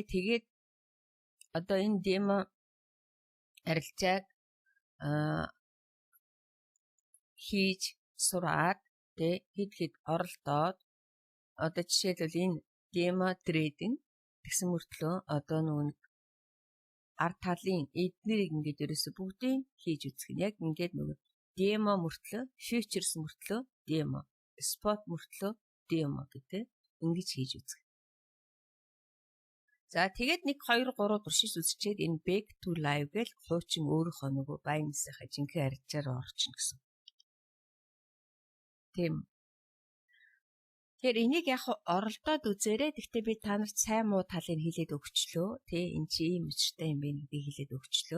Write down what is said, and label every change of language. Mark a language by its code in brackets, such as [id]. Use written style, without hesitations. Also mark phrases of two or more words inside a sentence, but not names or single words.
[mn] Тэгээд одоо энэ демо арилжааг хийж сураад тий хэд оролдоод одоо жишээлбэл энэ [en] demo trading [mn] гэсэн мөртлөө одоо нэг ард талын эднэрийг ингээд ерөөсө бүгдийг хийж үзэх нь яг ингээд нөгөө демо мөртлөө фьючерс мөртлөө [en] demo spot [mn] мөртлөө демо гэдэг ингэж хийж үзэх. За тэгээд 1 2 3 туршиж үзчихэд энэ [en] back to live [mn] гэл хуучин өөрийнхөө нөгөө байнасынхаа жинхэнэ арилжаар орчихно гэсэн. Тийм. Тэгэхээр энийг яг оролдоод үзээрэй. Гэхдээ би та нарт сайн муу талыг хэлээд өгчлөө. Тэ энэ чи ийм өчтэй юм бэ гэдгийг хэлээд өгчлөө.